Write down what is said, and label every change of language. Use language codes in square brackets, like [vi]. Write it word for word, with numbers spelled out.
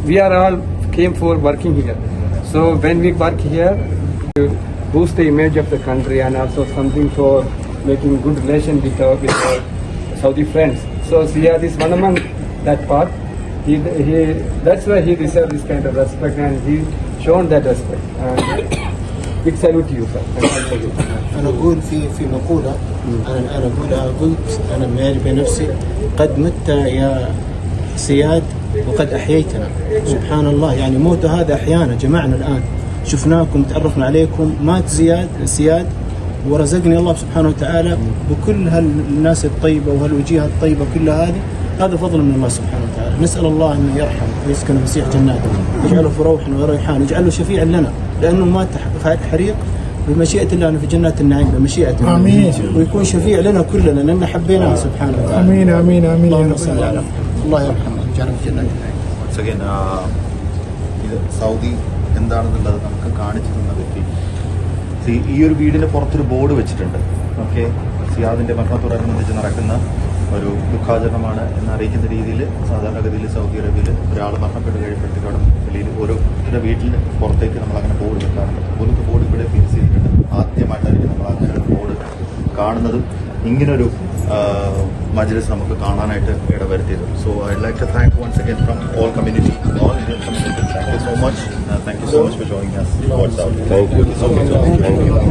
[en] We are all came for working here. So when we work here, boost the image of the country, and also something for making good relation with our, with our Saudi friends. So Ziyad is one among that part. He, he, that's why he deserves this kind of respect, and he shown that respect. And big salute to you, sir. And I salute you. [ar] انا اقول في في مقوله انا الان اقولها، قلت انا مالي بنفسي قد مت يا سياد وقد احييتنا. سبحان الله، يعني موت هذا احيانا. جمعنا الان، شفناكم، تعرفنا عليكم. مات زياد سياد ورزقني الله سبحانه وتعالى بكل هالناس الطيبه وهالوجيه الطيبه كلها. هذه هذا فضل من الله سبحانه وتعالى. نسال الله انه يرحم ويسكن مسيح جناته، يجعله في روح وريحان، يجعله شفيعا لنا، لانه مات حريق بمشيئه الله أنه في جنات النعيم بمشيئته، آمين. ويكون شفيع لنا كلنا لأننا حبيناه سبحانه وتعالى. امين امين امين يا اللهم رب صل على العالمين. الله يرحمه ويجعله في جنات النعيم. [en] once again uh, [ml] ഇത് Saudi എന്താണെന്നുള്ളത് നമുക്ക് കാണിച്ചു തന്ന വ്യക്തി. See, ഈ ഒരു വീടിന് പുറത്തൊരു ബോർഡ് വെച്ചിട്ടുണ്ട്. ഓക്കെ, സിയാദിന്റെ മരണത്തോടനുബന്ധിച്ച് നടക്കുന്ന ഒരു ദുഃഖാചരണമാണ് എന്നറിയിക്കുന്ന രീതിയിൽ സാധാരണഗതിയിൽ സൗദി അറേബ്യയിൽ ഒരാൾ മരണപ്പെട്ട് കഴിയുമ്പോഴത്തേക്കും വെളിയിൽ ഓരോരുത്തരുടെ വീട്ടിൻ്റെ പുറത്തേക്ക് നമ്മൾ അങ്ങനെ ബോർഡ് വെക്കാറുണ്ട്. അതുപോലത്തെ ബോർഡ് ഇവിടെ ഫിക്സ് ചെയ്തിട്ടുണ്ട്. ആദ്യമായിട്ടായിരിക്കും നമ്മൾ അങ്ങനെ ഒരു ബോർഡ് കാണുന്നതും ഇങ്ങനൊരു മജ്‌ലിസ് നമുക്ക് കാണാനായിട്ട് ഇടവരുത്തിയത്. [en] So I like to thank once again from all community, all Indian community. Thank you so much, thank you so much for joining us. Thank you so much. Thank you.